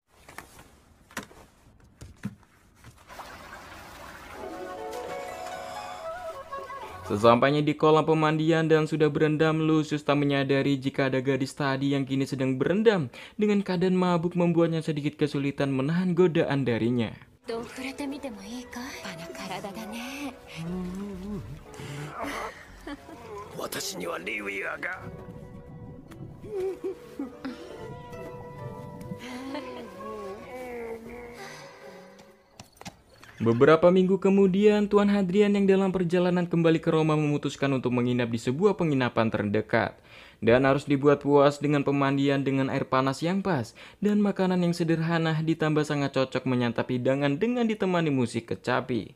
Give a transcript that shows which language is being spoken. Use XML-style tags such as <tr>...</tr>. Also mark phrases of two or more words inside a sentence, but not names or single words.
<id>Sesampainya di kolam pemandian dan sudah berendam, Lucius tak menyadari jika ada gadis tadi yang kini sedang berendam. Dengan keadaan mabuk membuatnya sedikit kesulitan menahan godaan darinya.</id> <ja>どう触れてみてもいいか。あの体だね。私にはリウィアが。</ja> <id>Beberapa minggu kemudian, Tuan Hadrian yang dalam perjalanan kembali ke Roma memutuskan untuk menginap di sebuah penginapan terdekat. Dan harus dibuat puas dengan pemandian dengan air panas yang pas dan makanan yang sederhana ditambah sangat cocok menyantap hidangan dengan ditemani musik kecapi.</id>